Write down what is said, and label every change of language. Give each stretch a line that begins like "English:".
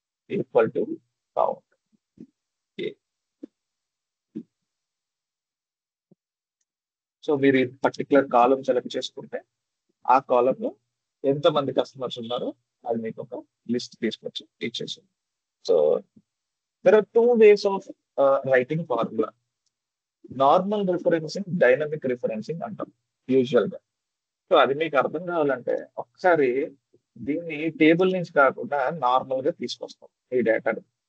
Telugu: Equal to count ఏ. So మీరు ఈ particular కాలం select చేసుకుంటే ఆ కాలంలో ఎంతమంది కస్టమర్స్ ఉన్నారో అది మీకు ఒక లిస్ట్ తీసుకొచ్చి ఇచ్చేసింది.
English: So there are two ways of writing formula.
Telugu: Normal referencing, dynamic referencing అంటాం యూజువల్ గా. సో అది మీకు అర్థం కావాలంటే ఒకసారి దీన్ని టేబుల్ నుంచి కాకుండా నార్మల్ గా తీసుకొస్తాం ఈ డేటాని.